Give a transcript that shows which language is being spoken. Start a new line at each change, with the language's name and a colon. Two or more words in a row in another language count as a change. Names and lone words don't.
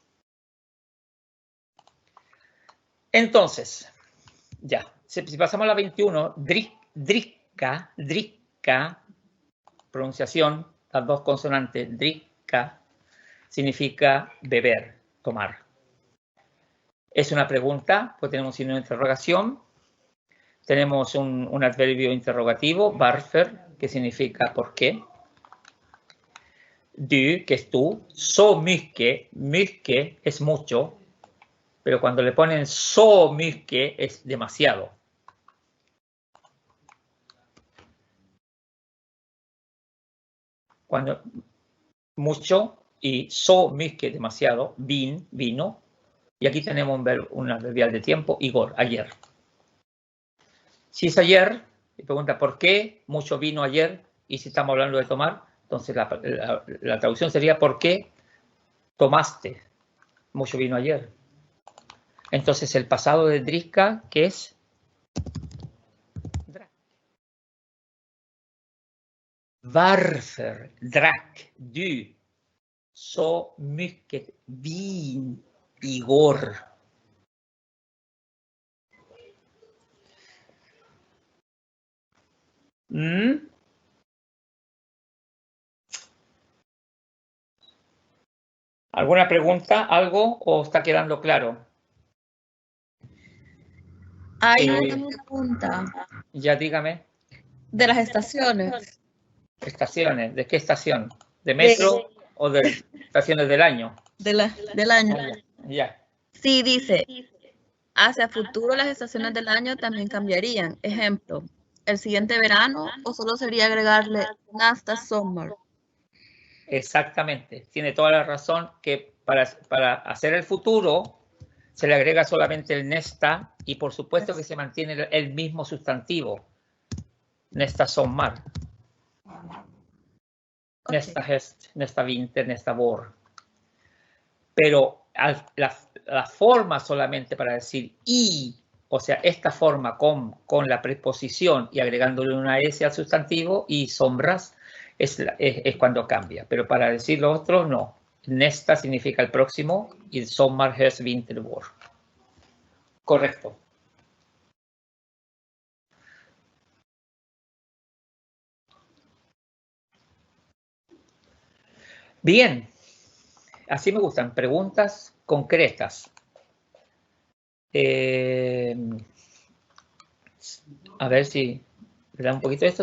Spanish: Entonces, ya, si pasamos a la 21, dricka, pronunciación, las dos consonantes, dricka, significa beber, tomar. Es una pregunta, pues tenemos un signo de interrogación, tenemos un adverbio interrogativo, varför, que significa por qué. Du, que es tú,
Swedish: så mycket
Spanish: es mucho, pero cuando le ponen
Swedish: så mycket
Spanish: es demasiado. Cuando mucho y
Swedish: så mycket
Spanish: demasiado, vino, y aquí tenemos un adverbial de tiempo, igor, ayer. Si es ayer, me pregunta por qué mucho vino ayer, y si estamos hablando de tomar, entonces la traducción sería ¿por qué tomaste mucho vino ayer? Entonces el pasado de dricka, ¿qué es? Drack.
Swedish: Varför drack du så mycket vin igår?
Spanish: ¿Alguna pregunta? ¿Algo? ¿O está quedando claro? Hay una pregunta. Ya dígame. De las estaciones. ¿Estaciones? ¿De qué estación? ¿De metro o de estaciones del año? Del año. Ya. Sí, dice, Hacia futuro, las estaciones del año también cambiarían. Ejemplo, el siguiente verano, o solo sería agregarle
Swedish: nästa sommar.
Spanish: Exactamente, tiene toda la razón que para hacer el futuro se le agrega solamente el nästa y por supuesto que se mantiene el mismo sustantivo.
Swedish: Nästa sommar.
Spanish: Okay.
Swedish: Nästa höst, nästa vinter, nästa vår.
Spanish: Pero la forma solamente para decir y, o sea, esta forma con la preposición y agregándole una S al sustantivo y sombras es cuando cambia. Pero para decir lo otro, no. Nästa significa el próximo y
Swedish: sommar, höst, vinter, vår.
Spanish: Correcto. Bien. Así me gustan. Preguntas concretas. A ver si le da un poquito de esto.